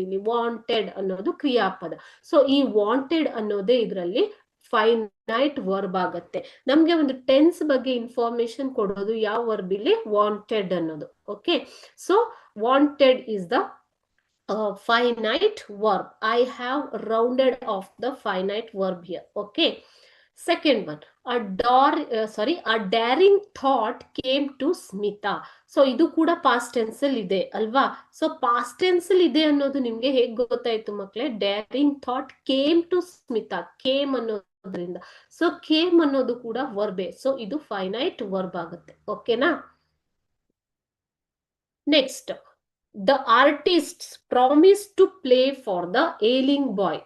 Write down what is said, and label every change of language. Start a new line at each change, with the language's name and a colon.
Kannada: ಇಲ್ಲಿ ವಾಂಟೆಡ್ ಅನ್ನೋದು ಕ್ರಿಯಾಪದ. ಸೊ ಈ ವಾಂಟೆಡ್ ಅನ್ನೋದೇ ಇದರಲ್ಲಿ ಫೈನೈಟ್ ವರ್ಬ್ ಆಗತ್ತೆ. ನಮ್ಗೆ ಒಂದು ಟೆನ್ಸ್ ಬಗ್ಗೆ ಇನ್ಫಾರ್ಮೇಶನ್ ಕೊಡೋದು ಯಾವ ವರ್ಬ್? ಇಲ್ಲಿ ವಾಂಟೆಡ್ ಅನ್ನೋದು.
English: Okay, so wanted is the finite verb. I have rounded off the finite verb here. Okay, second one, a daring thought came to Smita.
Kannada: So ಇದು ಕೂಡ ಪಾಸ್ಟ್ ಟೆನ್ಸ್ ಅಲ್ಲಿ ಇದೆ ಅಲ್ವಾ? ಸೊ ಪಾಸ್ಟ್ ಟೆನ್ಸ್ ಅಲ್ಲಿ ಇದೆ ಅನ್ನೋದು ನಿಮ್ಗೆ ಹೇಗ್ ಗೊತ್ತಾಯ್ತು ಮಕ್ಳೇ?
English: daring thought came to Smita,
Kannada: came ಅನ್ನೋದ್ರಿಂದ. So came ಅನ್ನೋದು ಕೂಡ ವರ್ಬೇ. ಸೊ ಇದು ಫೈನೈಟ್ ವರ್ಬ್ ಆಗುತ್ತೆ. ಓಕೆನಾ?
English: Next, the artist promise to play for the ailing boy.